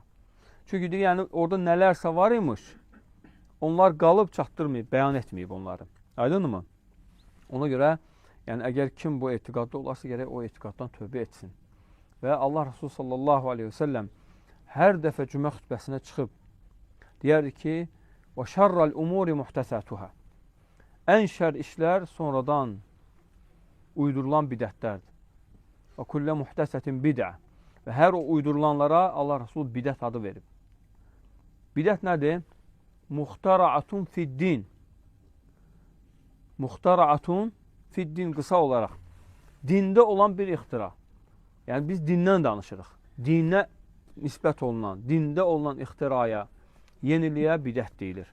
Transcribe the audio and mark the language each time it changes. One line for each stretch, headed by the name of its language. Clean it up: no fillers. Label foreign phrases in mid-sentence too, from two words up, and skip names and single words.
Azerbaijani: Çünki yəni, orada nələrsə var imiş, onlar qalıb çatdırmayıb, bəyan etməyib onları. Aydınmı? Ona görə, yəni, əgər kim bu etiqadda olarsa, gərək o etiqaddan tövbə etsin. Və Allah Resulü
Arabic: صلى الله عليه وسلم
Azerbaijani: hər dəfə cümə xütbəsinə çıxıb, deyərdi ki,
Arabic: وَشَرَّ الْأُمُورِ مُحْتَسَاتُهَا
Azerbaijani: Ən şər işlər sonradan uydurulan bidətlərdir.
Arabic: وَكُلَّ مُحْتَسَةٍ بِدْعَ
Azerbaijani: Və hər o uydurulanlara Allah Resulü bidət adı verib. Bidət nədir?
Arabic: مخترعة في الدين. مخترعة في الدين
Azerbaijani: qısa olaraq. Dində olan bir ixtira. Yəni, biz dindən danışırıq. Dinə nisbət olunan, dində olunan ixtiraya, yeniliyə bidət deyilir.